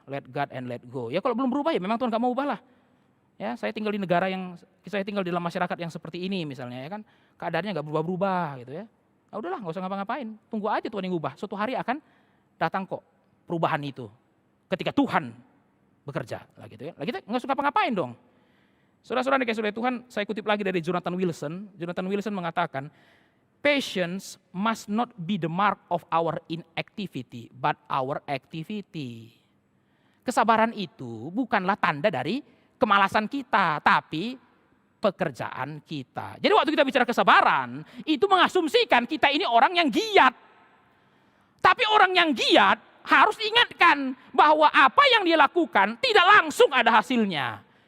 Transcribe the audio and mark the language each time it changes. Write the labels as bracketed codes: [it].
[en] Let God and let go. [id] Ya kalau belum berubah ya memang Tuhan gak mau ubah lah. Ya, saya tinggal di negara saya tinggal di dalam masyarakat yang seperti ini misalnya ya kan. Keadaannya gak berubah-berubah gitu ya. Nah, udahlah gak usah ngapa-ngapain. Tunggu aja Tuhan yang ubah. Suatu hari akan datang kok perubahan itu. Ketika Tuhan bekerja lah gitu ya. Lah kita gak usah ngapa-ngapain dong. Saudara-saudara dikasih oleh Tuhan, saya kutip lagi dari Jonathan Wilson. Jonathan Wilson mengatakan, [en] patience must not be the mark of our inactivity, but our activity. [id] Kesabaran itu bukanlah tanda dari kemalasan kita, tapi pekerjaan kita. Jadi waktu kita bicara kesabaran, itu mengasumsikan kita ini orang yang giat. Tapi orang yang giat harus diingatkan bahwa apa yang dia lakukan tidak langsung ada hasilnya.